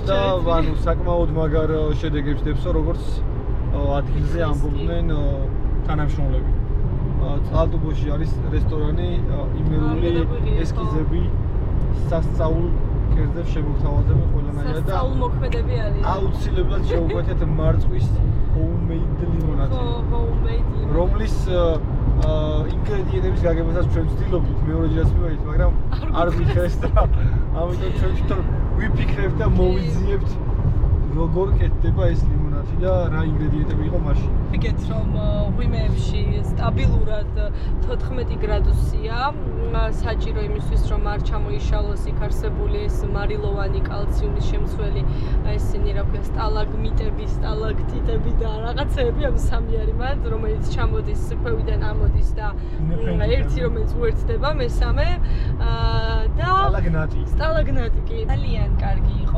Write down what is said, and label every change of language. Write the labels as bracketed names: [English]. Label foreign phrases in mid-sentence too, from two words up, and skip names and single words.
[Georgian] და ანუ საკმაოდ მაგარ შედეგებს დებსო, როგორც ადგილზე ამბობდნენ თანამშრომლები. წყალტუბოში არის რესტორანი, იმერული ესკიზები, სასწაულ კერძებს შემოგთავაზებენ ყველანაირად და სასწაულ მოქმედები არის. აუცილებლად შევუკვეთეთ მარწყვის [English] homemade limonade. [Georgian] homemade რომლის ინგრედიენტების გაგებასაც ჩვენ ვცდილობთ მეორეჯერაც მივედით, მაგრამ არ ვიხეს და ამიტომ ჩვენ თვითონ ვიფიქრებთ და მოვიძიებთ როგორ კეთდება ეს ლიმონადი და რა ინგრედიენტები იყო მასში. ვიგეთ რომ ღვიმეებში სტაბილურად 14 გრადუსია, საჭირო იმისთვის რომ არ ჩამოიშალოს იქ არსებული ეს მარილოვანი კალციუმის შემცველი ესენი რა ქვია სტალაგმიტები, სტალაქტიტები და რაღაცეები ამ სამი არის მათ, რომელიც ჩამოდის ქვევიდან ამოდის და ერთი რომელიც უერთდება მესამე და სტალაგნატი კი ძალიან კარგი იყო.